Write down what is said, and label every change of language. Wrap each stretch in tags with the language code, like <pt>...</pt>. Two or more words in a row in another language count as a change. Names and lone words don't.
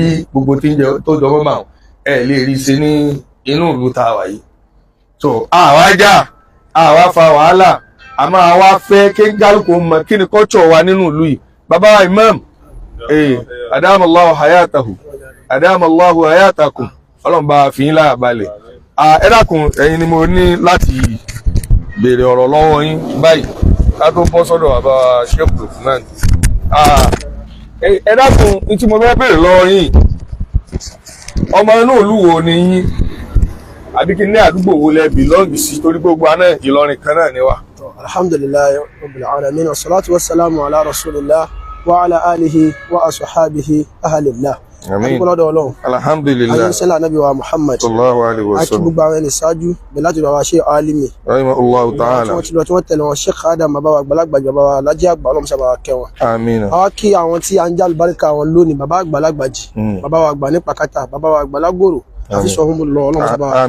<yo>gbogbo tó jọmọ́ màá lè rí ṣe ní inú ìlú tá a wà yìí so àwa jà àwa fa wàhálà àmọ́ àwa fẹ́ kí kálukú mọ̀ kí ni culture wa nínú ìlú yìí bàbá wa imam</yo> <ar>أدام الله حياته أدام الله حياتكم</ar> <yo>Ọlọ́run bá fi yín láyà balẹ̀ ẹ dákun ẹ̀yin ni mo ní láti béèrè ọ̀rọ̀ lọ́wọ́ yín báyìí ká tó bọ́ sọ́dọ̀ bàbá Sheikh Lukman ẹ dákun ní tí mo fẹ́ béèrè lọ́wọ́ yín ọmọ inú ìlú wo ni yín àbí kí ní àdúgbò wo lẹ bìlọ́ọ̀gì sí torí gbogbo aná Ìlọrin kan náà ni wá.</yo> <ar>الحمد لله رب العالمين والصلاة والسلام على رسول الله وعلى آله وأصحابه أهل الله</ar> <yo>Àmín. lọ́dọ̀ Ọlọ́run</yo> <ar>Alhamdulillah.</ar> <yo>ayé sẹ́lá Ànábì wa Muhammad</yo> <ar>صلى الله عليه</ar> <yo>àti</yo> <ar>wasallam.</ar> <yo>gbogbo àwọn ẹni ṣáájú bẹ̀ láti bàbá ṣe alimi</yo> <ar>رحمه الله تعالى.</ar> <yo>tí wọ́n ti lọ tí wọ́n tẹ̀lé wọn Sheikh Adam bàbá wa àgbàlagbà bàbá wa Lájí àgbà Ọlọ́run sábà kẹwọn. Àmín. àwa kí àwọn tí a ń já àlùbáríkà wọn lónìí bàbá àgbàlagbà jì bàbá wa àgbà ní pàkátà bàbá wa àgbàlagbòrò àti sọ̀hún lọ Ọlọ́run sábà kẹwọn.</yo>